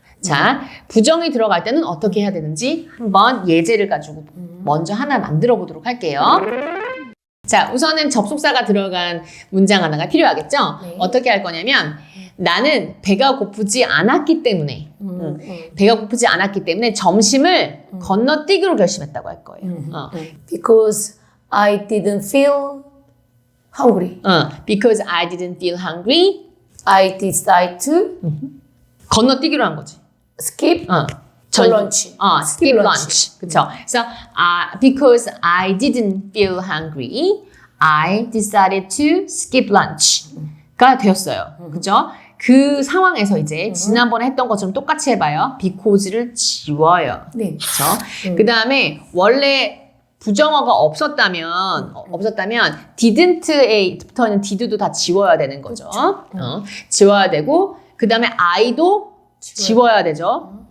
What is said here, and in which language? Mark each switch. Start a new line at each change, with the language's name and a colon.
Korean: 자, 부정이 들어갈 때는 어떻게 해야 되는지 한번 예제를 가지고 먼저 하나 만들어 보도록 할게요. 자, 우선은 접속사가 들어간 문장 하나가 필요하겠죠? 어떻게 할 거냐면 나는 배가 고프지 않았기 때문에 배가 고프지 않았기 때문에 점심을 건너뛰기로 결심했다고 할 거예요.
English: Because I didn't feel hungry. Because I didn't feel hungry. I decided to
Korean: 건너뛰기로 한 거지.
English: skip lunch. skip lunch.
Korean: 그쵸? 그래서
English: because I didn't feel hungry, I decided to skip lunch
Korean: 가 되었어요. 그죠? 그 상황에서 이제 지난번에 했던 것처럼 똑같이 해봐요. because를 지워요. 네. 그쵸? 그 다음에 원래 부정어가 없었다면 didn't에 붙어 있는 did도 다 지워야 되는 거죠. 지워야 되고 그 다음에 I도 지워야 되죠.